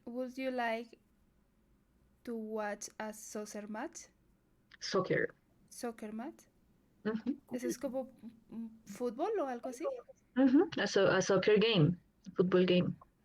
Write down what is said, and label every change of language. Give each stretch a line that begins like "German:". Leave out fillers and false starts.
English: Would you like to watch a soccer match? soccer? Soccer match. Mhm.
Spanish: ¿Eso es como fútbol o algo así?
English: A soccer game, football game.